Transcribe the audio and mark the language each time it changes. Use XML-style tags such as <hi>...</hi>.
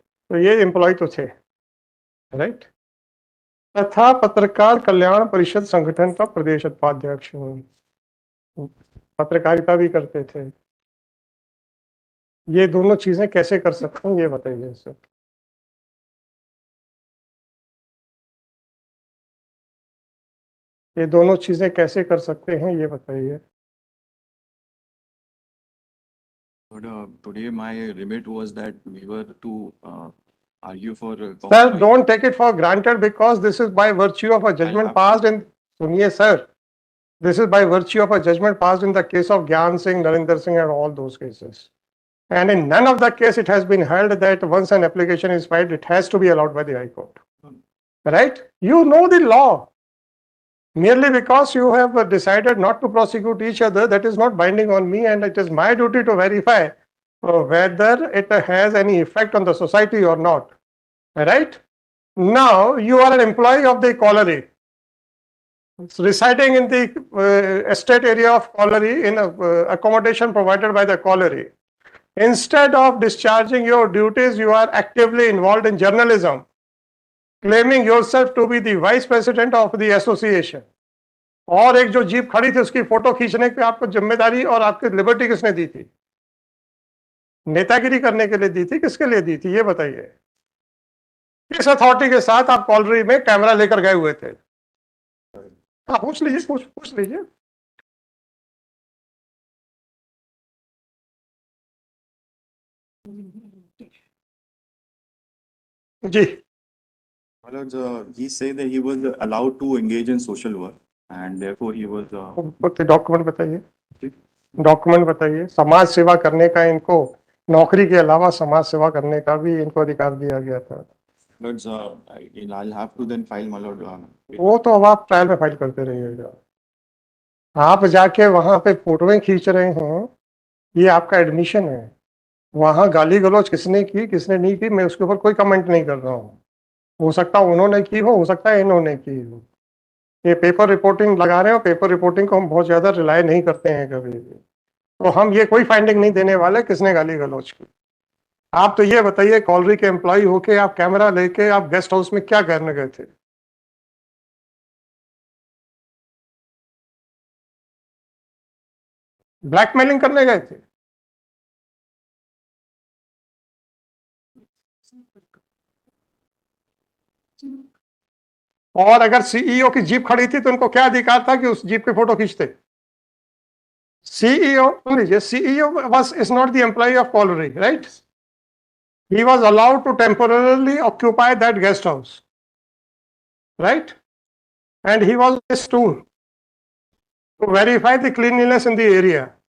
<hi>तो ये एम्प्लॉय तो थे, राइट। तथा पत्रकार कल्याण परिषद संगठन का प्रदेश उपाध्यक्ष हूँ, पत्रकारिता भी करते थे। ये दोनों चीजें कैसे कर सकते हैं ये बताइए सर। ये दोनों चीजें कैसे कर सकते हैं ये बताइए।</hi> <en>But today my remit was that we were to argue for. Sir, don't take it for granted because this is by virtue of a judgment passed in,</en> <hi>सुनिए</hi> <en>sir, this is by virtue of a judgment passed in the case of Gyan Singh, Narinder Singh and all those cases. And in none of the case it has been held that once an application is filed, it has to be allowed by the High Court. Right? You know the law. Merely because you have decided not to prosecute each other, that is not binding on me, and it is my duty to verify whether it has any effect on the society or not. Right? Now, you are an employee of the colliery, residing in the estate area of colliery in accommodation provided by the colliery. Instead of discharging your duties, you are actively involved in journalism, claiming yourself to be the vice president of the association.</en> <hi>और एक जो jeep खड़ी थी उसकी photo खींचने की आपको जिम्मेदारी और आपकी लिबर्टी किसने दी थी? नेतागिरी करने के लिए दी थी, किसके लिए दी थी ये बताइए। किस अथॉरिटी के साथ आप कॉलरी में कैमरा लेकर गए हुए थे? हाँ पूछ लीजिए, पूछ लीजिए। जी।</hi> <en>He said that he was allowed to engage in social work and therefore he was.</en> <hi>Document बताइए, डॉक्यूमेंट बताइए। समाज सेवा करने का इनको, नौकरी के अलावा समाज सेवा करने का भी इनको अधिकार दिया गया था।</hi> <en>But I'll have to then file, my lord.</en> <hi>वो तो अब आप ट्रायल में फाइल करते रहिएगा। आप जाके वहां पे फोटोएं खींच रहे हैं, ये आपका एडमिशन है। वहां गाली गलौज किसने की किसने नहीं की मैं उसके ऊपर कोई कमेंट नहीं कर रहा हूँ। हो सकता है उन्होंने की हो सकता है इन्होंने की हो। ये पेपर रिपोर्टिंग लगा रहे हो, पेपर रिपोर्टिंग को हम बहुत ज्यादा रिलाय नहीं करते हैं कभी भी, तो हम ये कोई फाइंडिंग नहीं देने वाले किसने गाली गलौज की। आप तो ये बताइए, कॉलरी के एम्प्लॉय होके आप कैमरा लेके आप गेस्ट हाउस में क्या करने गए थे? ब्लैकमेलिंग करने गए थे? और अगर सीईओ की जीप खड़ी थी तो उनको क्या अधिकार था कि उस जीप की फोटो खींचते?</hi> <en>CEO,</en> <hi>सुन लीजिए,</hi> <en>CEO was is not the employee of colliery, right? He was allowed to temporarily occupy that guest house, right? And he was asked to verify the cleanliness in the area.</en>